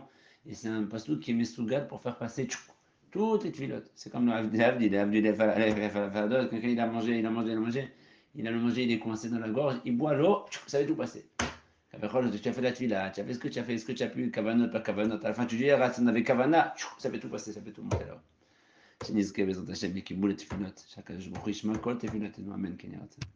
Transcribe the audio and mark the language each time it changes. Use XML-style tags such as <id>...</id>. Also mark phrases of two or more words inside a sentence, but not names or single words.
<fr>Et c'est un pasouk qui est mesougal pour faire passer toutes les tfilotes. C'est comme le Havdi, quand il a mangé, il est coincé dans la gorge, il boit l'eau, ça va tout passer. Tu as fait la tfila, tu as fait ce que tu as fait, ce que tu as pu, kavanot, pas kavanot. À la fin, tu dis, ça n'avait kavana, ça fait tout passer, ça fait tout monter là-haut.</fr> <he>שנזכה בעזרת השם לקיבול התפילות, שהקדוש ברוך הוא ישמע כל תפילותינו, אמן כן יהי רצון.</he>